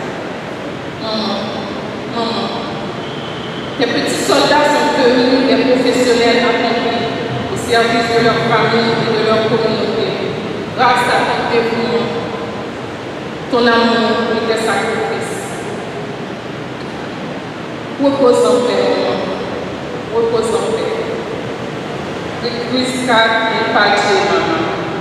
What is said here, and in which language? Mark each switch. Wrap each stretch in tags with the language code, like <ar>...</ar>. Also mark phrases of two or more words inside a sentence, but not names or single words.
<fr>Maman, les petits soldats sont devenus des professionnels accomplis au service de leur famille et de leur communauté, grâce à ton dévouement, ton amour et tes sacrifices. Repose en paix, maman. repose en paix.</fr> <la>Requiescat in pace,</la> <fr>maman.</fr>